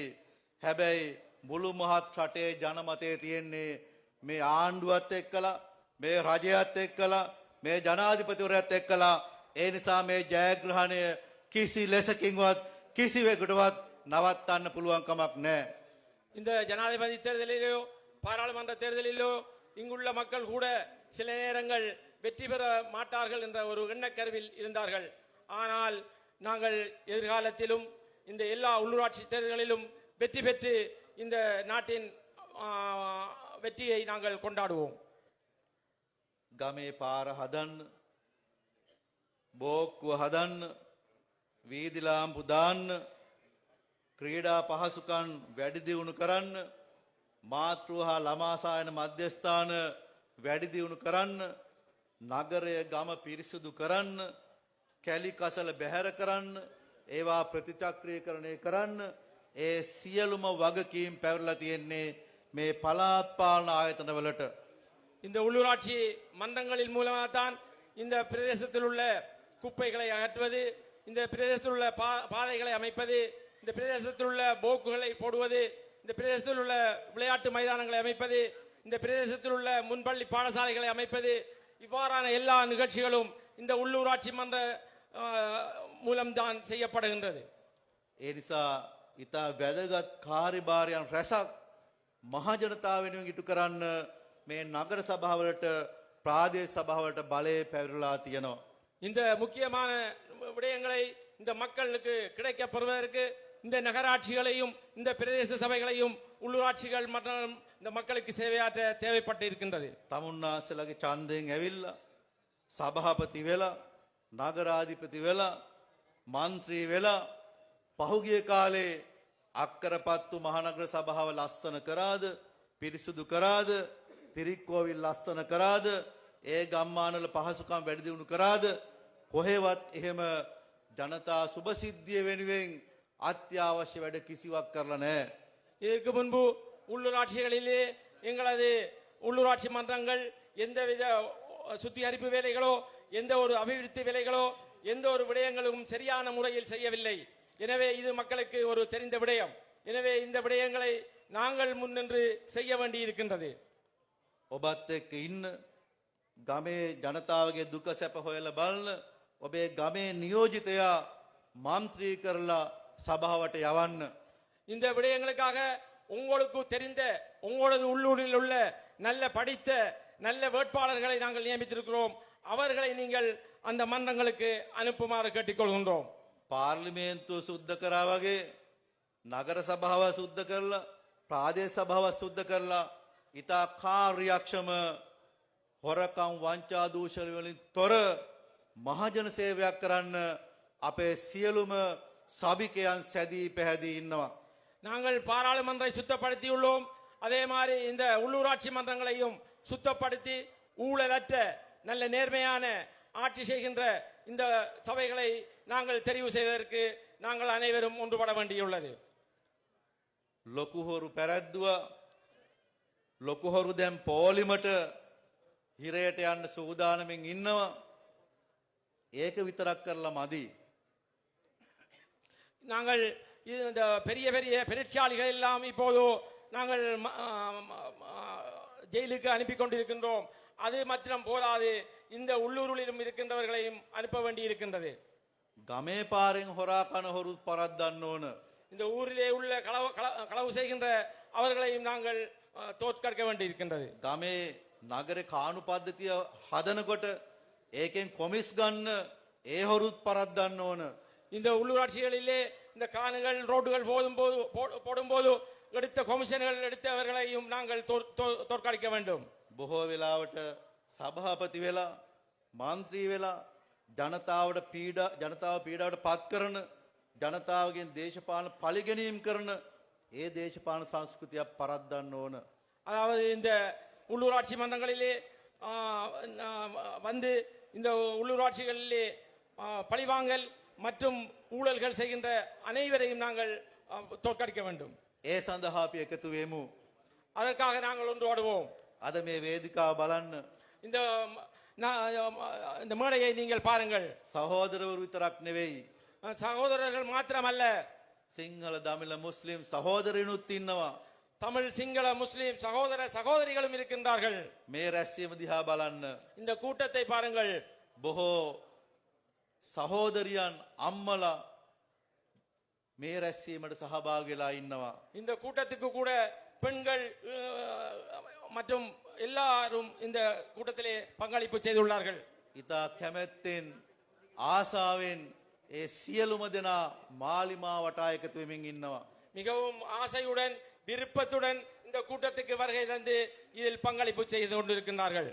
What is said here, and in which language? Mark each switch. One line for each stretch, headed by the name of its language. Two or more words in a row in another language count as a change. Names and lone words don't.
Sinhala: හැබැයි මුළු මහත් රටේ ජනමතය තියෙන්නේ මේ ආණ්ඩුවත් එක්කලා, මේ රජයත් එක්කලා, මේ ජනාධිපතිවරයාත් එක්කලා. ඒ නිසා මේ ජයග්‍රහණය කිසි ලෙසකින්වත් කිසිවෙකුටවත් නවත්තන්න පුළුවන් කමක් නැහැ.
Tamil: இந்த ஜனாதிபதி தேர்தலிலோ பாராளுமன்ற தேர்தலிலோ இங்குள்ள மக்கள் கூட சில நேரங்கள் வெற்றி பெற மாட்டார்கள் என்ற ஒரு எண்ணக்கருவில் இருந்தார்கள். ஆனால் நாங்கள் எதிர்காலத்திலும் இந்த எல்லா உள்ளூராட்சி தேர்தல்களிலும் வெற்றி பெற்று இந்த நாட்டின் வெற்றியை நாங்கள் கொண்டாடுவோம்.
Sinhala: ගමේ පාර හදන්න, බෝක්කුව හදන්න, වීදි ලාම්පු දාන්න, ක්‍රීඩා පහසුකම් වැඩි දියුණු කරන්න, මාතෘ හා ළමා සායන මධ්‍යස්ථාන වැඩි දියුණු කරන්න, නගරය ගම පිරිසිදු කරන්න, කැලි කසල බැහැර කරන්න, ඒවා ප්‍රතිචක්‍රීකරණය කරන්න, ඒ සියලුම වගකීම් පැවරලා තියෙන්නේ මේ පළාත් පාලන ආයතනවලට.
Tamil: இந்த உள்ளூராட்சி மன்றங்களின் மூலமாகத்தான் இந்த பிரதேசத்தில் உள்ள குப்பைகளை அகற்றுவது, இந்த பிரதேசத்தில் உள்ள பாதைகளை அமைப்பது, இந்த பிரதேசத்தில் உள்ள போக்குகளை போடுவது, இந்த பிரதேசத்தில் உள்ள விளையாட்டு மைதானங்களை அமைப்பது, இந்த பிரதேசத்தில் உள்ள முன்பள்ளி பாடசாலைகளை அமைப்பது, இவ்வாறான எல்லா நிகழ்ச்சிகளும் இந்த உள்ளூராட்சி மன்ற மூலம்தான் செய்யப்படுகின்றது.
Sinhala: ඒ නිසා ඉතා වැදගත් කාර්යභාරයන් රැසක් මහජනතාව වෙනුවෙන් ඉටු කරන්න මේ නගර සභාවලට ප්‍රාදේශ සභාවලට බලය පැවරලා තියෙනවා.
Tamil: இந்த முக்கியமான விடயங்களை இந்த மக்களுக்கு கிடைக்கப் பெறுவதற்கு இந்த நகராட்சிகளையும் இந்த பிரதேச சபைகளையும் உள்ளூராட்சிகள் மற்றும் இந்த மக்களுக்கு சேவையாற்ற தேவைப்பட்டு இருக்கின்றது.
Sinhala: තමුන්නාසලගේ ඡන්දයෙන් ඇවිල්ලා සභාපති වෙලා, නගරාධිපති වෙලා, මන්ත්‍රී වෙලා පහුගිය කාලේ අක්කරපත්තු මහනගර සභාව ලස්සන කරාද පිරිසුදු කරාද තිරික්කෝවිල් ලස්සන කරාද ඒ ගම්මානවල පහසුකම් වැඩි දියුණු කරාද කොහෙවත් එහෙම ජනතා සුබසිද්ධිය වෙනුවෙන් අත්‍යවශ්‍ය වැඩ කිසිවක් කරලා නැහැ.
Tamil: இதற்கு முன்பு உள்ளூராட்சிகளிலே எங்களது உள்ளூராட்சி மன்றங்கள் எந்தவித சுத்திகரிப்பு வேலைகளோ எந்த ஒரு அபிவிருத்தி வேலைகளோ எந்த ஒரு விடயங்களும் சரியான முறையில் செய்யவில்லை. எனவே இது மக்களுக்கு ஒரு தெரிந்த விடயம். எனவே இந்த விடயங்களை நாங்கள் முன்னின்று செய்ய வேண்டி இருக்கின்றது.
Sinhala: ඔබත් එක්ක ඉන්න ගමේ ජනතාවගේ දුක සැප හොයලා බලන ඔබේ ගමේ නියෝජිතයා මන්ත්‍රී කරලා සභාවට යවන්න.
Tamil: இந்த விடயங்களுக்காக உங்களுக்கு தெரிந்த உங்களது உள்ளூரில் உள்ள நல்ல படித்த நல்ல வேட்பாளர்களை நாங்கள் நியமித்திருக்கிறோம். அவர்களை நீங்கள் அந்த மன்றங்களுக்கு அனுப்புமாறு கேட்டுக்கொள்கின்றோம்.
Sinhala: පාර්ලිමේන්තුව සුද්ධ කරා වගේ නගර සභාව සුද්ධ කරලා ප්‍රාදේශ සභාව සුද්ධ කරලා ඉතා කාර්යක්ෂම හොරකම් වංචා දූෂණ වලින් තොර මහජන සේවයක් කරන්න අපේ සියලුම සභිකයන් සැදී පැහැදී ඉන්නවා.
Tamil: நாங்கள் பாராளுமன்றை சுத்தப்படுத்தியுள்ளோம். அதே மாதிரி இந்த உள்ளூராட்சி மன்றங்களையும் சுத்தப்படுத்தி ஊழலற்ற நல்ல நேர்மையான ஆட்சி செய்கின்ற இந்த சபைகளை நாங்கள் தெரிவு செய்வதற்கு நாங்கள் அனைவரும் ஒன்றுபட வேண்டியுள்ளது.
Sinhala: ලොකු හොරු පැරැද්දුවා ලොකු හොරු දැන් පොලිමට හිරයට යන්න සූදානමින් ඉන්නවා. ඒක විතරක් කරලා මදි.
Tamil: நாங்கள் இந்த பெரிய பெரிய பெருச்சாளிகள் எல்லாம் இப்போது நாங்கள் ஜெயிலுக்கு அனுப்பி கொண்டிருக்கின்றோம். அது மாத்திரம் போதாது, இந்த உள்ளூரிலும் இருக்கின்றவர்களையும் அனுப்ப வேண்டி இருக்கின்றது.
Sinhala: ගමේ පාරෙන් හොරා කන හොරුත් පරද්දන්න ඕන.
Tamil: இந்த ஊரிலே உள்ள களவு செய்கின்ற அவர்களையும் நாங்கள் தோற்கடிக்க வேண்டி இருக்கின்றது.
Sinhala: ගමේ නගරේ කාණු පද්ධතිය හදනකොට ඒකෙන් කොමිස් ගන්න ඒ හොරුත් පරද්දන්න ඕන.
Tamil: இந்த உள்ளூராட்சிகளிலே இந்த காணுகள் ரோடுகள் போடும்போது எடுத்த கொமிஷன்கள் எடுத்தவர்களையும் நாங்கள் தோற்கடிக்க வேண்டும்.
Sinhala: බොහෝ වෙලාවට සභාපති වෙලා මන්ත්‍රී වෙලා ජනතාව පීඩාවට පත් කරන ජනතාවගෙන් දේශපාලන පරිගැනීම් කරන ඒ දේශපාලන සංස්කෘතියක් පරද්දන්න ඕන.
Tamil: அதாவது இந்த உள்ளூராட்சி மன்றங்களிலே வந்து இந்த உள்ளூராட்சிகளிலே பழிவாங்கல் மற்றும் ஊழல்கள் செய்கின்ற அனைவரையும் நாங்கள் தோற்கடிக்க வேண்டும்.
Sinhala: ඒ සඳහා අපි එකතු වෙමු.
Tamil: அதற்காக நாங்கள் ஒன்றுபடுவோம்.
Sinhala: අද මේ වේදිකාව බලන්න
Tamil: இந்த மேடையை நீங்கள் பாருங்கள்.
Sinhala: සහෝදරවරු විතරක් නෙවෙයි
Tamil: சகோதரர்கள் மாத்திரமல்ல,
Sinhala: සිංහල දමිළ මුස්ලිම් සහෝදරයනුත් ඉන්නවා.
Tamil: தமிழ் சிங்கள முஸ்லிம் சகோதர சகோதரிகளும் இருக்கின்றார்கள்.
Sinhala: මේ රැස්වීම දිහා බලන්න.
Tamil: இந்த கூட்டத்தை பாருங்கள்.
Sinhala: බොහෝ සහෝදරියන් අම්මලා මේ රැස්වීමට සහභාගී වෙලා ඉන්නවා.
Tamil: இந்த கூட்டத்துக்கு கூட பெண்கள் மற்றும் எல்லாரும் இந்த கூட்டத்திலே பங்களிப்பு செய்துள்ளார்கள்.
Sinhala: ඉතා කැමැත්තෙන් ආසාවෙන් ඒ සියලුම දෙනා මාලිමා වටා එකතු වෙමින් ඉන්නවා.
Tamil: மிகவும் ஆசையுடன் விருப்பத்துடன் இந்த கூட்டத்துக்கு வருகை தந்து இதில் பங்களிப்பு செய்து கொண்டிருக்கிறார்கள்.